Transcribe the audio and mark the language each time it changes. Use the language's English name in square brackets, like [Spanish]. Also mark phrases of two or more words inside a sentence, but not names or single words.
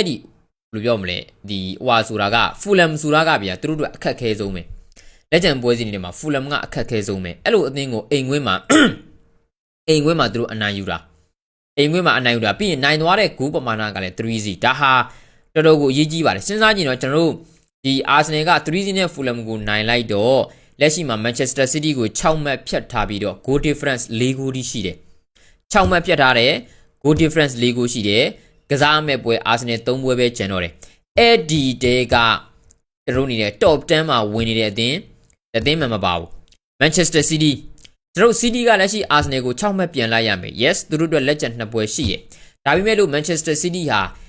[Burmese] ဒီဘယ်လိုပြောမလဲဒီဟွာဆိုတာက Fulham ဆိုတာကဗျာသူတို့အတွက်အခက်ခဲဆုံးပဲလက်ကျန်ပွဲစဉ်တွေမှာ Fulham ကအခက်ခဲဆုံးပဲအဲ့လိုအသင်းကိုအိမ်ခွင်းမှာသူတို့အနိုင်ယူ တာပြီးရင်နိုင်သွားတဲ့ဂိုးပမာဏကလည်း 3-0 ဒါဟာတော်တော်ကိုအရေးကြီးပါတယ်စဉ်းစားကြည့်တော့ကျွန်တော်တို့ဒီ Arsenal က 3-0 နဲ့ Fulham ကိုနိုင်လိုက်တော့လက်ရှိမှာ Manchester City ကို6မှတ်ဖြတ်ထားပြီးတော့ [English] goal difference 4 goal [Burmese] တိရှိတယ်6မှတ်ဖြတ်ထားတယ် [English] goal difference 4 goal [Burmese] ရှိတယ်ကစားမဲ့ပွဲ Arsenal 3ပွဲပဲကျန်တော့တယ်အဲ့ဒီတဲကကျွန်တော်နေတဲ့ top 10မှာဝင်နေတဲ့အသင်းမှမပါဘူး Manchester City ကျွန်တော် City ကလက်ရှိ Arsenal ကို6မှတ်ပြန်လိုက်ရမယ် yes သူတို့အတွက်လက်ကျန်2ပွဲရှိရယ်ဒါပေမဲ့လို့ Manchester City ဟာ